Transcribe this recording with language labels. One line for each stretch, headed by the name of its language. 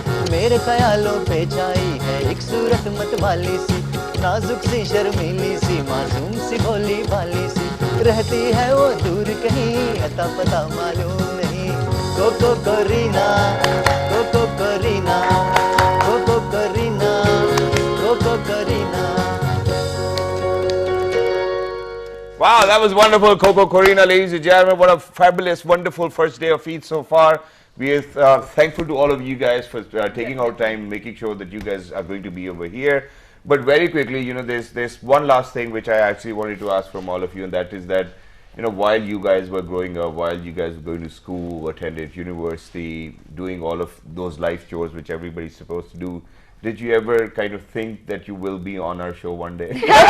Hindi: मेरे ख्यालों पे छाई है एक सूरत मतवाली सी, नाजुक सी शर्मीली सी, मासूम सी भोली भाली सी, रहती है वो दूर कहीं अता पता मालूम नहीं. Cocoa Corina, cocoa Corina, cocoa Corina, cocoa Corina.
English: Wow, that was wonderful, Coco Corina, ladies and gentlemen. What a fabulous, wonderful first day of Eid so far. We are thankful to all of you guys for taking our time, making sure that you guys are going to be over here. But very quickly, you know, there's one last thing which I actually wanted to ask from all of you, and that is that, you know, while you guys were growing up, while you guys were going to school, attended university, doing all of those life chores which everybody's supposed to do, did you ever kind of think that you will be on our show one day?